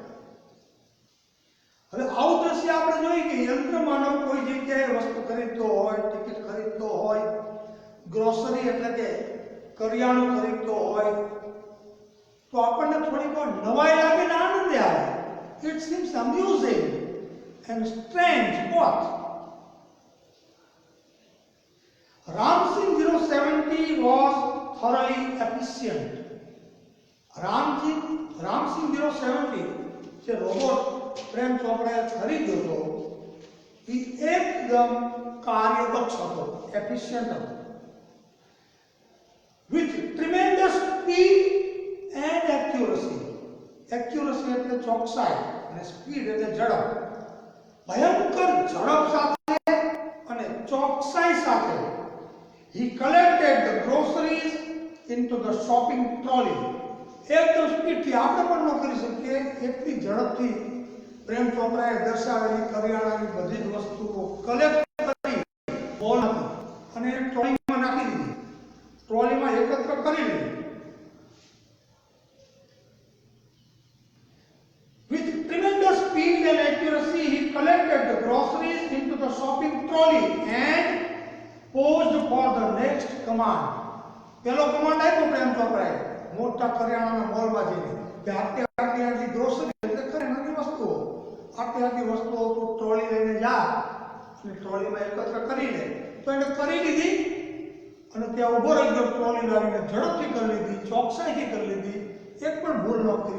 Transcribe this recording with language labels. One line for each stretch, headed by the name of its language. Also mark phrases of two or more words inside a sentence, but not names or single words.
Gujarati: હવે આવું દ્રશ્ય આપણે જોઈએ કે યંત્ર માનવ કોઈ જગ્યાએ વસ્તુ ખરીદતો હોય, ટિકિટ ખરીદતો હોય, ગ્રોસરી એટલે કે કરિયાણું ખરીદતો હોય તો આપણને થોડીક નવાઈ લાગે ને આનંદ આવે.
English: It seems amusing and strange both. Ramsing 070 was thoroughly efficient.
Gujarati: Ramsing 070 જે રોબોટ પ્રેમ ચોપડાએ ખરીદ્યો હતો એ એકદમ કાર્યદક્ષ હતો, એફિશિયન્ટ હતો.
English: With tremendous speed and accuracy.
Gujarati: Accuracy એટલે ચોકસાઈ અને સ્પીડ એટલે ઝડપ. ભયંકર ઝડપ સાથે અને ચોકસાઈ સાથે
English: he collected the groceries into the shopping trolley.
Gujarati: એકદમ સ્પીડથી આપણે પણ ન કરી શકીએ એટલી ઝડપથી પ્રેમ ચોપડાએ દર્શાવેલી કરિયાણાની બધી જ વસ્તુઓ કલેક્ટ કરી મોલમાંથી અને ટ્રોલીમાં નાખી દીધી, ટ્રોલીમાં એકત્ર કરી લીધી.
English: With tremendous speed and accuracy, he collected the groceries into the shopping trolley and posed for the next command.
Gujarati: પેલો કમાન્ડ આપ્યો પ્રેમ ચોપડાએ મોટા કરિયાણાના મોલમાં જઈને કે આટલી ગ્રોસરી એટલે કરિયાણાની વસ્તુઓ, આટલી વસ્તુઓ તું ટ્રોલી લઈને જા અને ટ્રોલીમાં એકત્ર કરી લે. તો એને કરી લીધી અને ત્યાં ઊભો રહી ગયો, ટ્રોલી લાવીને ઝડપથી કરી લીધી, ચોકસાઈથી કરી લીધી, એક પણ ભૂલ ન કરી.